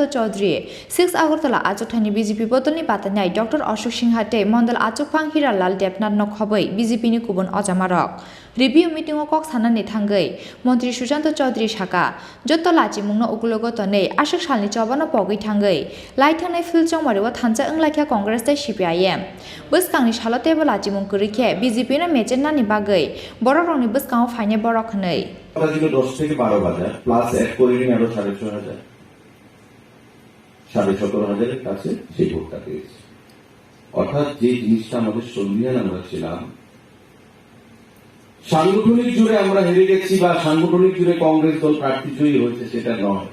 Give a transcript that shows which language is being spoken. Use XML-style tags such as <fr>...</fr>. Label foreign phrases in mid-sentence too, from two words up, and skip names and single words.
<trp>चौधरी 6 अगरतला आजुकथाइनि बीजेपी बदलनि बातानाय डॉक्टर अशोक सिंहाते मंडल आचुकफां हिरालाल देबनाथ नखबै बीजेपी नि गुबुन अजामारक</trp> <en>review meeting</en> <trp>कक सानानि थांगै मंत्री सुशांत चौधरी साका जत्त लाजिमुंनो उगुलोगो तनै आशक सालनि चबानो पगै थांगै लाइ थांनाय फिल चंमारिवा थानजा अंलाइखा कांग्रेस ते सिपिआइएम बुसकांनि सालतेबो लाजिमुं करिखे बीजेपी ना मेचेनानि बागै बरक रंनि बुसकांगो फाइने बरक हनै</trp> <bn>10 থেকে 12 বাজার প্লাস এক করে নিয়ে আরো 6,500 17,500 এর কাছে সেই ভোটটা পেয়েছে। অর্থাৎ যে জিনিসটা আমাদের সংবিধান আমরা ছিলাম, সাংগঠনিক জুড়ে আমরা হেরে গেছি বা সাংগঠনিক জুড়ে কংগ্রেস দল প্রার্থী জয়ী হয়েছে সেটা নয়।</bn>